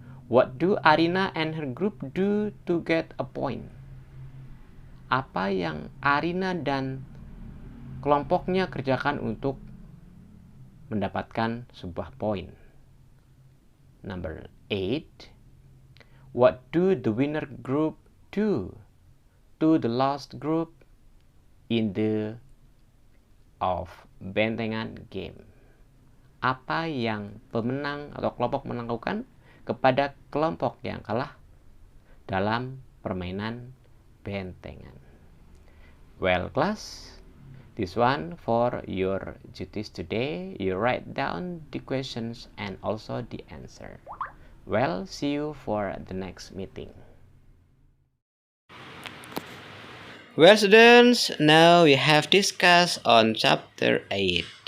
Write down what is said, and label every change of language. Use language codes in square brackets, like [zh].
[en] What do Arina and her group do to get a point? [id] Apa yang Arina dan kelompoknya kerjakan untuk mendapatkan sebuah poin? [en] Number 8. What do the winner group do to the lost group in the of bentengan game? [id] Apa yang pemenang atau kelompok menang lakukan kepada kelompok yang kalah dalam permainan bentengan? [en] Well, class, this one for your duties today. You write down the questions and also the answer. Well, see you for the next meeting. Well, students, now we have discussed on chapter 8.